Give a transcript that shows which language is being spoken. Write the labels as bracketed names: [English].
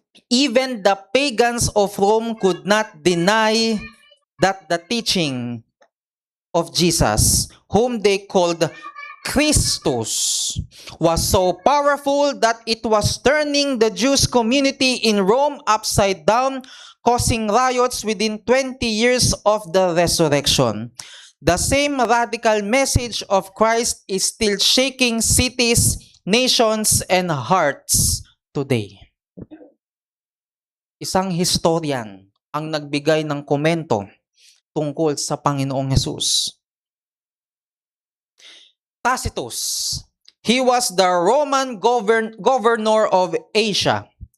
[English] Even the pagans of Rome could not deny that the teaching of Jesus, whom they called Christus, was so powerful that it was turning the Jewish community in Rome upside down, causing riots within 20 years of the resurrection. The same radical message of Christ is still shaking cities, nations, and hearts today. [Filipino] Isang historian ang nagbigay ng komento tungkol sa Panginoong Hesus. [English] Tacitus, he was the Roman governor of Asia.